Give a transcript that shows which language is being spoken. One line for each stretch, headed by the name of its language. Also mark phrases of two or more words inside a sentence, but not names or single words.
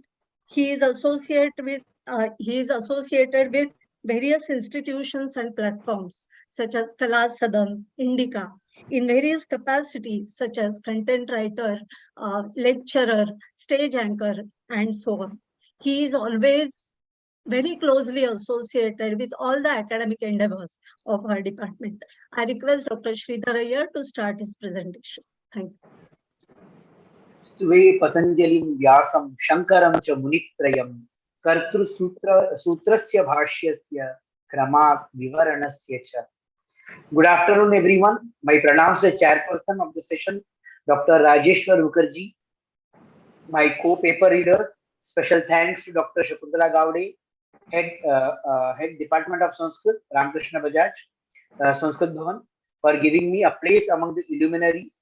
English: He is associated with various institutions and platforms such as Kala Sadan, Indica, in various capacities such as content writer, lecturer, stage anchor, and so on. He is always very closely associated with all the academic endeavors of our department. I request Dr. Sridhar Iyer to start his presentation. Thank you.
Sanskrit: स्तुवे पतञ्जलिं व्यासं शङ्करं च मुनित्रयं कर्तृ सूत्रस्य भाष्यस्य क्रमात् विवरणस्य च.
English: Good afternoon, everyone. My pronounced chairperson of the session, Dr. Rajeshwar Mukherjee. My co-paper readers, special thanks to Dr. Shakuntala Gowde, Head Department of Sanskrit, Ramakrishna Bajaj, Sanskrit Bhavan, for giving me a place among the illuminaries.